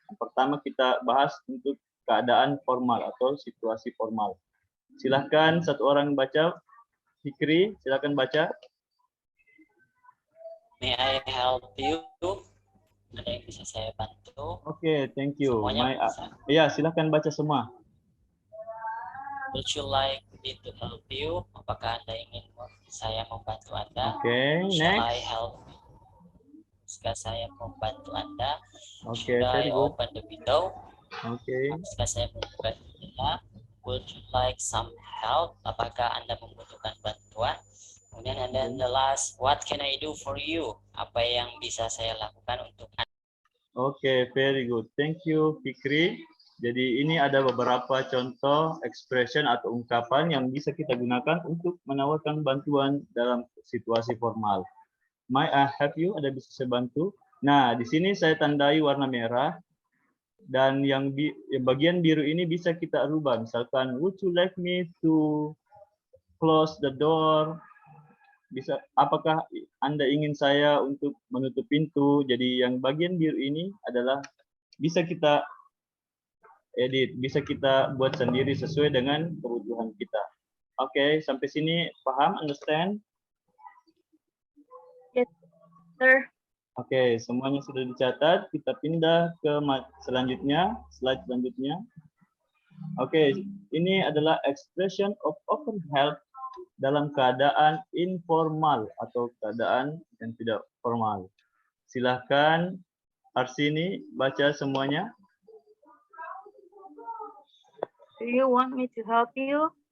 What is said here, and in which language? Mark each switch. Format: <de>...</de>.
<id>Yang pertama kita bahas untuk keadaan formal atau situasi formal. Silahkan satu orang baca. Fikri, silakan baca.</id> <en>May I help you?</en> <id>Ada yang bisa saya bantu?</id> <en>Oke, thank you.</en> <id>Semuanya bisa. Ya, silakan baca semua.</id> <en>Would you like me to help you?</en> <id>Apakah Anda ingin saya membantu Anda? Oke,</id> <en>Shall I next. help you?</en> <id>Jika saya membantu Anda, Oke,</id> <en>should I very good. open the window?</en> <id>Oke. Jika saya membuka jendela,</id> <en>would you like some help?</en> <id>Apakah Anda membutuhkan bantuan?</id> <en>Kemudian and then the last, what can I do for you?</en> <id>Apa yang bisa saya lakukan untuk Anda?</id> <en>Oke, very good. Thank you, Fikri.</en> <id>Jadi ini ada beberapa contoh expression atau ungkapan yang bisa kita gunakan untuk menawarkan bantuan dalam situasi formal.</id> <en>May I help you?</en> <id>Ada bisa saya bantu? Nah, di sini saya tandai warna merah. Dan yang bagian biru ini bisa kita rubah.</id> <en>Misalkan, would you like me to close the door?</en> <id>Bisa, apakah Anda ingin saya untuk menutup pintu? Jadi yang bagian biru ini adalah bisa kita edit, bisa kita buat sendiri sesuai dengan kebutuhan kita. Oke, sampai sini paham, understand?</id> <en>Yes, sir.</en> <id>Oke, semuanya sudah dicatat. Kita pindah ke selanjutnya, slide selanjutnya. Oke, ini adalah expression of offer help dalam keadaan informal atau keadaan yang tidak formal. Silahkan Arsini baca semuanya.</id> <en>Do you want me to help you?</en>